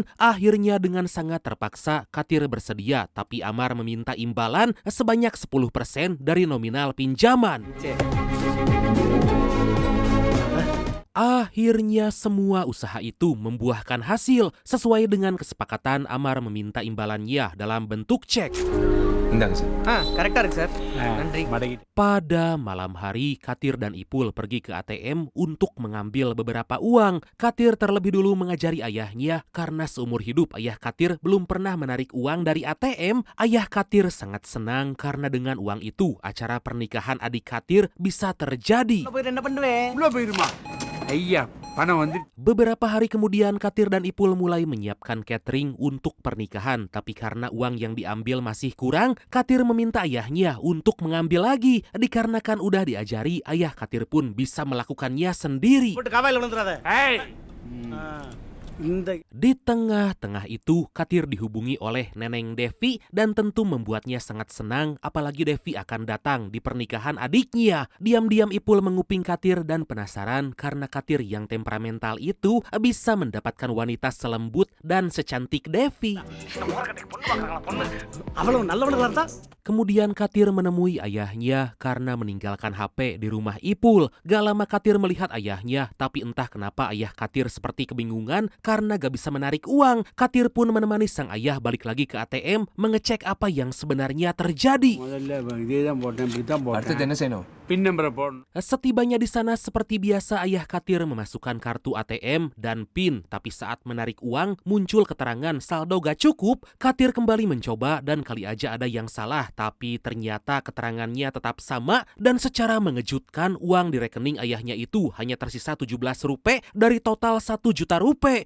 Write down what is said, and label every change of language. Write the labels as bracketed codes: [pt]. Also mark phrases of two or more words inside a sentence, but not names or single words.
[id] Akhirnya dengan sangat terpaksa Katir bersedia, tapi Amar meminta imbalan sebanyak 10% dari nominal pinjaman. Akhirnya semua usaha itu membuahkan hasil. Sesuai dengan kesepakatan, Amar meminta imbalannya dalam bentuk cek. [ta] இந்தாங்க சார். கரெக்டா இருக்கு சார். நன்றி. [id] Pada malam hari, Katir dan Ipul pergi ke ATM untuk mengambil beberapa uang. Katir terlebih dulu mengajari ayahnya karena seumur hidup ayah Katir belum pernah menarik uang dari ATM. Ayah Katir sangat senang karena dengan uang itu acara pernikahan adik Katir bisa terjadi. [ta] போயிட்டு என்ன பண்ணுவேன்? உள்ள போயிருமா ஐயா பணம் வந்து [id] Beberapa hari kemudian Katir dan Ipul mulai menyiapkan catering untuk pernikahan. Tapi karena uang yang diambil masih kurang, Katir meminta ayahnya untuk mengambil lagi. Dikarenakan udah diajari, ayah Katir pun bisa melakukannya sendiri. [ta] போட்டு கவாயில விழுந்துறாத இந்த [id] Di tengah-tengah itu, Katir dihubungi oleh Neneng Devi dan tentu membuatnya sangat senang apalagi Devi akan datang di pernikahan adiknya. Diam-diam Ipul menguping Katir dan penasaran karena Katir yang temperamental itu bisa mendapatkan wanita selembut dan secantik Devi. [ta] அவ்வளவு நல்லவனுங்களா இருந்தா [id] Kemudian Katir menemui ayahnya karena meninggalkan HP di rumah Ipul. Gak lama Katir melihat ayahnya, tapi entah kenapa ayah Katir seperti kebingungan karena gak bisa menarik uang. Katir pun menemani sang ayah balik lagi ke ATM mengecek apa yang sebenarnya terjadi. [ta] முதல்ல இதே தான் போட்டேன் இப்படி தான் அடுத்தது போட்டேன் என்ன செய்யணும்? பின் நம்பரை போடணும் [id] Setibanya di sana seperti biasa ayah Katir memasukkan kartu ATM dan PIN. Tapi saat menarik uang muncul keterangan saldo gak cukup. Katir kembali mencoba dan kali aja ada yang salah. Tapi ternyata keterangannya tetap sama dan secara mengejutkan uang di rekening ayahnya itu hanya tersisa 17 rupiah dari total 1 juta rupiah.